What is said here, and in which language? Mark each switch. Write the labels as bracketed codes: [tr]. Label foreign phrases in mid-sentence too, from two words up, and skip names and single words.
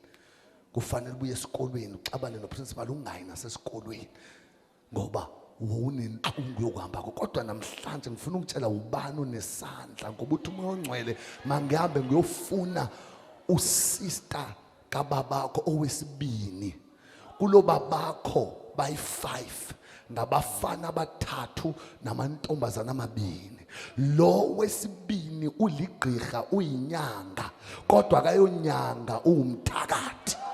[zu] Kufanele ubuye esikolweni uxabane noprincipal ungayi nasesikolweni ngoba unenhlungu yokuhamba kodwa namhlanje ngifuna ukutshela ubani onesandla ngoba uthi umoya ongcwele mangihambe ngiyofuna usister kababakho owesibini kulo babakho bayi5 ngabafana abathathu namantombazana amabini. Lo wesibini uligqirha uyinyanga kodwa akayonyanga uwumthakathi.